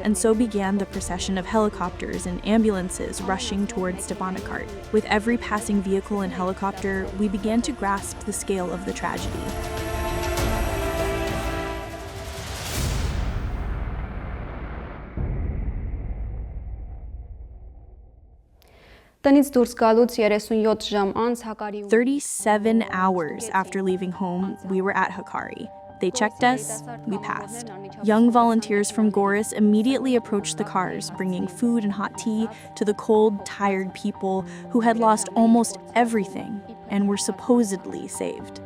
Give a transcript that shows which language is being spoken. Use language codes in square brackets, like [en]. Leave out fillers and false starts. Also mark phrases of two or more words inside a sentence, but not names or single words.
[en] And so began the procession of helicopters and ambulances rushing towards Stepanakert. With every passing vehicle and helicopter, we began to grasp the scale of the tragedy. [hy] Տնից դուրս գալուց 37 ժամ անց Հակարի [en] 37 hours after leaving home, we were at Hakkari. They checked us, we passed. Young volunteers from Goris immediately approached the cars, bringing food and hot tea to the cold, tired people who had lost almost everything and were supposedly saved.